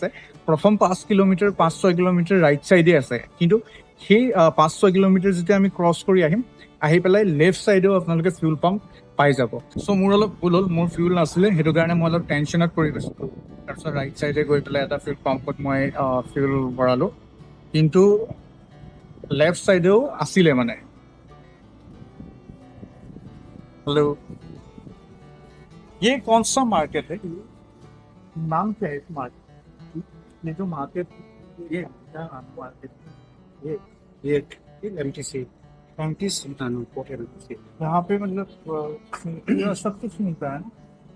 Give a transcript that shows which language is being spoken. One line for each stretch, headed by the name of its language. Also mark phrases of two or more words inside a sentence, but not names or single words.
Assamese: প্ৰথম 5-6 কিলোমিটাৰ
English: right sideএ
Assamese: আছে, কিন্তু সেই 5-6 কিলোমিটাৰ যেতিয়া আমি ক্ৰছ কৰি আহি পেলাই
English: left sideও
Assamese: আপোনালোকে
English: fuel pump
Assamese: পাই যাব। চ' মোৰ অলপ ভুল হ'ল, মোৰ ফিউল নাছিলে, সেইটো কাৰণে মই অলপ টেনশ্যনত পৰি গৈছিলোঁ। তাৰপিছত
English: right sideএ
Assamese: গৈ পেলাই এটা
English: fuel pumpত
Assamese: মই ফিউল ভৰালোঁ, কিন্তু
English: left sideও
Assamese: আছিলে মানে।
Hindi: हेलो, ये कौन सा मार्केट है? नाम क्या है इस मार्केट? ये जो मार्केट, ये क्या नाम मार्केट? ये ये एमटीसी यहाँ पे मतलब सब कुछ मिलता है ना?